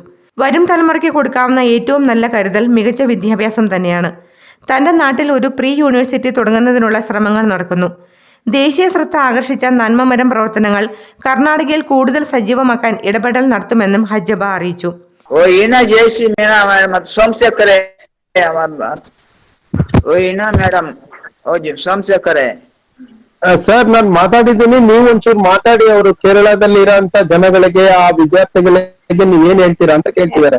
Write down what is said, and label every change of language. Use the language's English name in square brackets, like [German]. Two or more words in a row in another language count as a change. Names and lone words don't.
[Malayalam] വരും തലമുറയ്ക്ക് കൊടുക്കാവുന്ന ഏറ്റവും നല്ല കരുതൽ മികച്ച വിദ്യാഭ്യാസം തന്നെയാണ്. തൻ്റെ നാട്ടിൽ ഒരു പ്രീ യൂണിവേഴ്സിറ്റി തുടങ്ങുന്നതിനുള്ള ശ്രമങ്ങൾ നടക്കുന്നു. ദേശീയ ശ്രദ്ധ ആകർഷിച്ച നന്മമരം പ്രവർത്തനങ്ങൾ കർണാടകയിൽ കൂടുതൽ സജീവമാക്കാൻ ഇടപെടൽ നടത്തുമെന്നും ഹജ്ജബ അറിയിച്ചു. [Kannada] ಸರ್, ನಾನು ಮಾತಾಡಿದ್ದೀನಿ. ನೀವು ಒಂಚೂರು ಮಾತಾಡಿ. ಅವರು ಕೇರಳದಲ್ಲಿ ಇರೋಂತ ಜನಗಳಿಗೆ, ಆ ವಿದ್ಯಾರ್ಥಿಗಳಿಗೆ ನೀವ್ ಏನ್ ಹೇಳ್ತೀರಾ ಅಂತ ಕೇಳ್ತಿದ್ದಾರೆ.